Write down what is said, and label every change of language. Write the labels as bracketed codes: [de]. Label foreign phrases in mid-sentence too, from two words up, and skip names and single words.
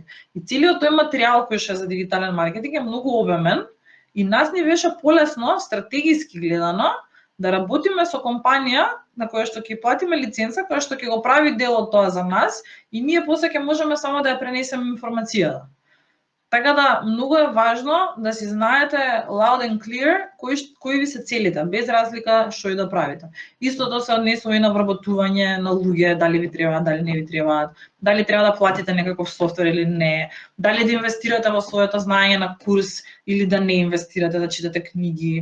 [mk] И целиот тој материјал кој што е за дигитален маркетинг е многу обемен и нас ни беше полесно стратегиски гледано да работиме со компанија на која што ќе платиме лиценца, која што ќе го прави дел од тоа за нас и ние после ќе можеме само да ја пренесеме информацијата. Така да, многу е важно да си знаете [en] loud and clear [mk] кои ви се целите, без разлика што и да правите. Истото се однесува и на вработување на луѓе, дали ви требаат, дали не ви требаат, дали треба да платите некаков софтвер или не, дали да инвестирате во своето знаење на курс или да не инвестирате, да читате книги.